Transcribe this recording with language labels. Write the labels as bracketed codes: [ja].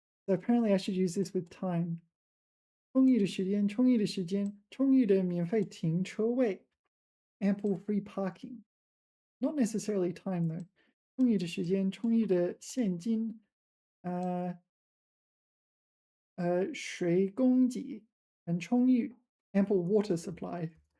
[en] So apparently I should use this with time. [zh] 充裕的时间, 充裕的时间, 充裕的免费停车位. [en] Ample free parking. Not necessarily time though. [zh] 充裕的时间, 充裕的现金. 水供给很充裕. [en] Ample water supply.